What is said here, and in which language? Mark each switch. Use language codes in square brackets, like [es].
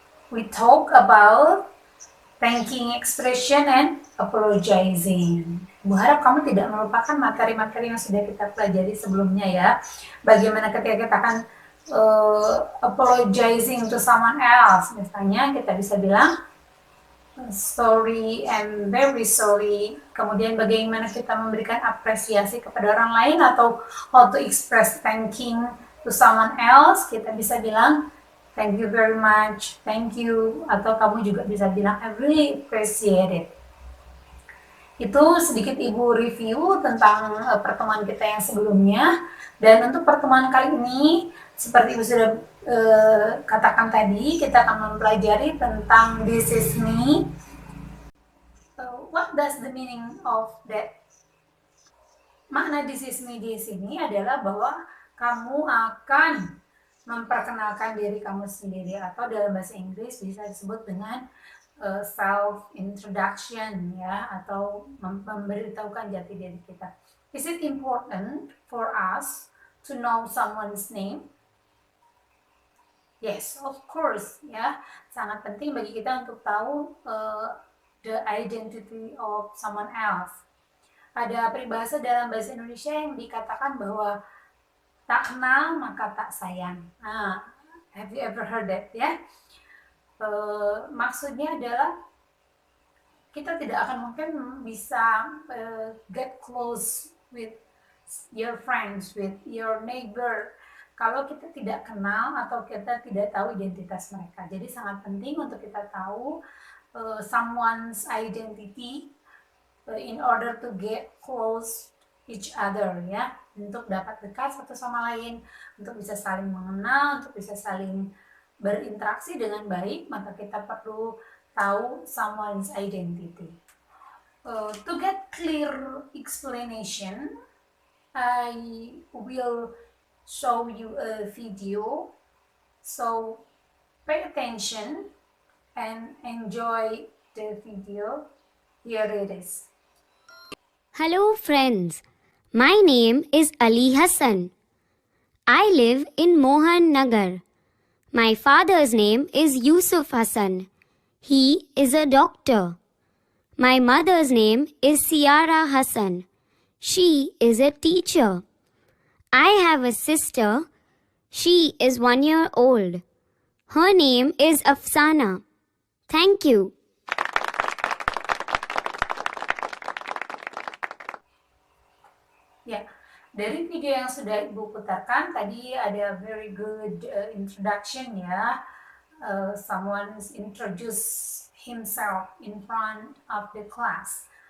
[en] We talk about thanking expression and apologizing. [id] Bu harap kamu tidak melupakan materi-materi yang sudah kita pelajari sebelumnya ya. Bagaimana ketika kita akan [en] apologizing to someone else. [id] Misalnya kita bisa bilang [en] sorry and very sorry. [id] Kemudian bagaimana kita memberikan apresiasi kepada orang lain atau [en] how to express thanking to someone else. [id] Kita bisa bilang [en] thank you very much, thank you, [id] atau kamu juga bisa bilang [en] I really appreciate it. [id] Itu sedikit Ibu review tentang pertemuan kita yang sebelumnya. Dan untuk pertemuan kali ini, seperti Ibu sudah katakan tadi, kita akan mempelajari tentang This Is Me. [en] What does the meaning of that? [id] Makna This Is Me di sini adalah bahwa kamu akan memperkenalkan diri kamu sendiri, atau dalam bahasa Inggris bisa disebut dengan self introduction ya, atau memberitahukan jati diri kita. [en] Is it important for us to know someone's name? Yes, of course ya. [id] Sangat penting bagi kita untuk tahu [en] the identity of someone else. [id] Ada peribahasa dalam bahasa Indonesia yang dikatakan bahwa tak kenal maka tak sayang. [en] Nah, have you ever heard that ya? [id] Maksudnya adalah kita tidak akan mungkin bisa [en] get close with your friends, with your neighbor, [id] kalau kita tidak kenal atau kita tidak tahu identitas mereka. Jadi sangat penting untuk kita tahu [en] someone's identity in order to get close each other [id] ya, untuk dapat dekat satu sama lain, untuk bisa saling mengenal, untuk bisa saling berinteraksi dengan baik, maka kita perlu tahu [en] someone's identity. To get clear explanation, I will show you a video, so pay attention and enjoy the video. Here it is. Hello friends, my name is Ali Hassan. I live in Mohan Nagar. My father's name is Yusuf Hassan. He is a doctor. My mother's name is Siara Hassan. She is a teacher. I have a sister. She is 1 year old. Her name is Afsana. Thank you. [id] Ya, dari video yang sudah Ibu putarkan tadi ada [en] very good introduction [id] ya. [en] Someone introduce himself in front of the class.